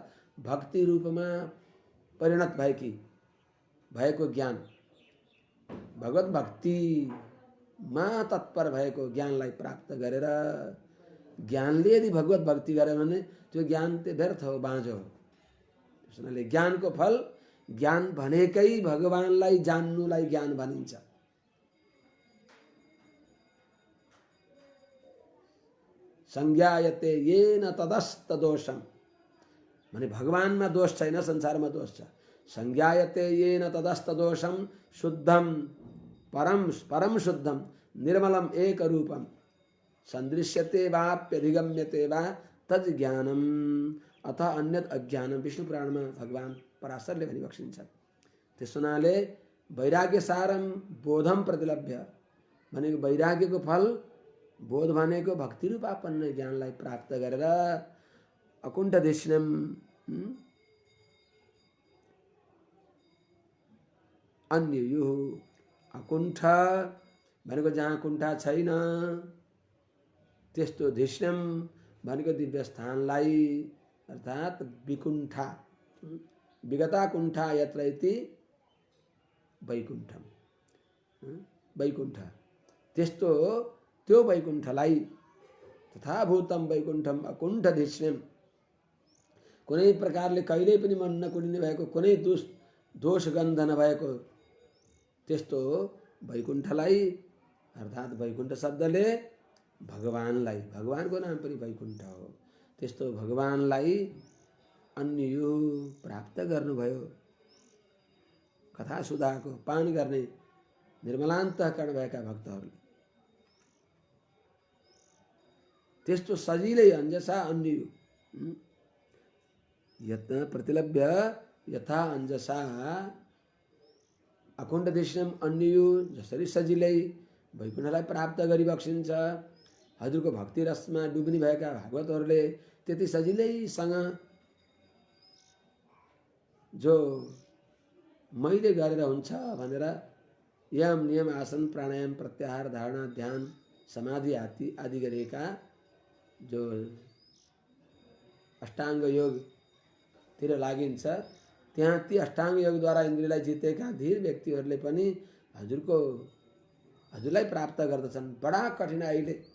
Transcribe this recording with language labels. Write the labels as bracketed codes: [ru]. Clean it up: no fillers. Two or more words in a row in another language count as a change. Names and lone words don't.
[ne] भक्ति रूपमा परिणत भएको ज्ञान, भगवत भक्तिमा तत्पर भएको ज्ञानलाई प्राप्त गरेर। ज्ञानले यदि भगवत भक्ति गर्यो भने त्यो ज्ञान त्यो व्यर्थ हो, बाँझो हो। त्यसैले ज्ञानको फल, ज्ञान भनेकै भगवानलाई जान्नुलाई ज्ञान भनिन्छ। [sa] संज्ञायते येन तदस्त दोषम, [ne] भने भगवानमा दोष छैन, संसारमा दोष छ। [sa] संज्ञायते येन तदस्त दोषम शुद्धम परम शुद्धम निर्मलम एक रूपम सन्दृश्यते वाप्यधिगम्यते वा तज ज्ञानम अथ अन्यत अज्ञानम। [ne] विष्णु पुराणमा भगवान पराशरले भनिबक्सिन्छ। त्यस हुनाले [sa] वैराग्य सारम बोधम प्रतिलभ्य [ne] भनेको वैराग्यको फल, बोध भनेको भक्ति रूपापन्न ज्ञानलाई प्राप्त गरेर [sa] अकुण्ठ देशिनम, अन्ययु। [ne] अकुण्ठ भनेको जहाँ कुण्ठा छैन, त्यस्तो धिष्णम भनेको दिव्य स्थानलाई, अर्थात् विकुण्ठा। [sa] विगता कुण्ठा यत्र इति वैकुण्ठम, [ne] वैकुण्ठ। त्यस्तो त्यो वैकुण्ठलाई, [sa] तथा भूतम वैकुण्ठम अकुण्ठ धिष्णम, [ne] कुनै प्रकारले कहिल्यै पनि मन नकुडिने भएको, कुनै दोष गन्ध नभएको त्यस्तो वैकुण्ठलाई, अर्थात् वैकुण्ठ शब्दले भगवानलाई, भगवानको नाम पनि वैकुण्ठ हो, त्यस्तो भगवानलाई अन्ययु प्राप्त गर्नुभयो। कथा सुधाको पान गर्ने निर्मलान्तःकरण भएका भक्तहरूले त्यस्तो सजिलै [sa] अंजसा अन्ययु यत्न प्रतिलभ्य यथा अंजसा अकुण्ठ देशम अन्ययु, [ne] जसरी सजिलै वैकुण्ठलाई प्राप्त गरिबक्सिन्छ। हजुरको भक्ति रसमा डुब्ने भएका भागवतहरूले त्यति सजिलैसँग जो मैले गरेर हुन्छ भनेर यम नियम आसन प्राणायाम प्रत्याहार धारणा ध्यान समाधि आदि गरेका जो अष्टाङ्ग योगतिर लागिन्छ, त्यहाँ ती अष्टाङ्ग योगद्वारा इन्द्रियलाई जितेका धीर व्यक्तिहरूले पनि हजुरलाई प्राप्त गर्दछन् बडा कठिनाइले।